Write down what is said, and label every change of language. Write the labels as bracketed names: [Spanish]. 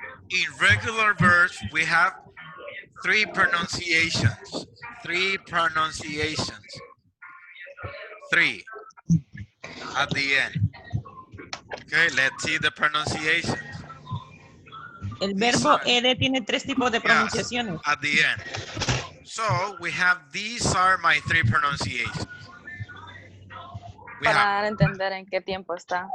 [English] In regular verbs, we have 3 pronunciations. 3 pronunciations. 3 at the end. Okay, let's see the pronunciations. [Spanish] El verbo ere tiene 3 tipos de pronunciaciones. [English] Yes, at the end. So we have, these are my 3 pronunciations. [Spanish] Para dar a entender en qué tiempo está.